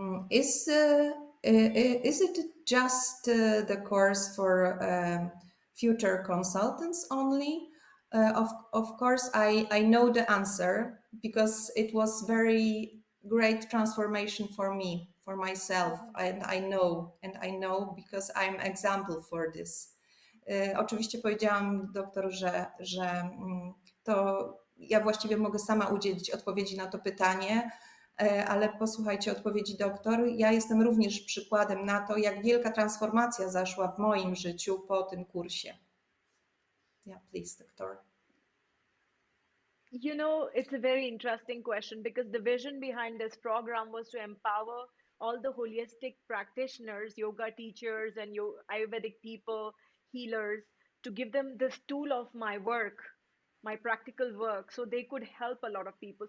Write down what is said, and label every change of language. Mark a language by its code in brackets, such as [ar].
[en] Is it just the course for future consultants only? Of course, I know the answer because it was very great transformation for me, for myself, and I know because I'm example for this. [pl] Oczywiście powiedziałam doktor, że to ja właściwie mogę sama udzielić odpowiedzi na to pytanie, ale posłuchajcie odpowiedzi doktor. Ja jestem również przykładem na to, jak wielka transformacja zaszła w moim życiu po tym kursie. [en] Yeah, please, doctor. It's a very interesting question because the vision behind this program was to empower all the holistic practitioners, yoga teachers, and Ayurvedic people, healers, to give them this tool of my work, my practical work, so they could help a lot of people.